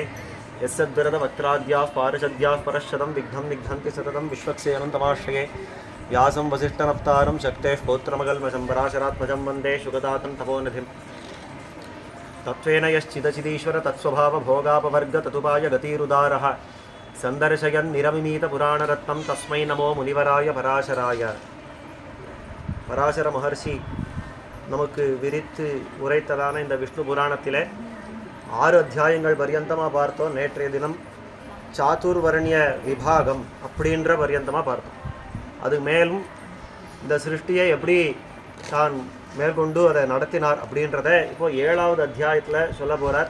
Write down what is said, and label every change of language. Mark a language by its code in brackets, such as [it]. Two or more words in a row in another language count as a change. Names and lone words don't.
[sa] यस्य द्विरदवक्त्राद्याः पारिषद्याः परश्शतं विघ्नं निघ्नन्ति सततं विश्वक्सेनं व्यासं वसिष्ठनप्तारं शक्तेः पौत्रमकल्मषं पराशरात्मजं वन्दे शुगदातं तपोनिधिं। तत्त्वेन यश्चिदचिदीश्वर तत्स्वभावभोगापवर्ग ततुपाय गतिरुदारः सन्दर्शयन् निरमिमीतपुराणरत्नं तस्मै नमो मुनिवराय पराशराय। [ta] பராசர மகர்ஷி நமக்கு விரித்து உரைத்ததான இந்த விஷ்ணு புராணத்திலே 6 அத்தியாயங்கள் பர்யந்தமாக பார்த்தோம். நேற்றைய தினம் சாதுர்வர்ணிய விபாகம் அப்படின்ற பர்யந்தமாக பார்த்தோம். அது மேலும் இந்த சிருஷ்டியை எப்படி தான் மேற்கொண்டு அதை நடத்தினார் அப்படின்றத இப்போ 7வது அத்தியாயத்தில் சொல்ல போகிறார்.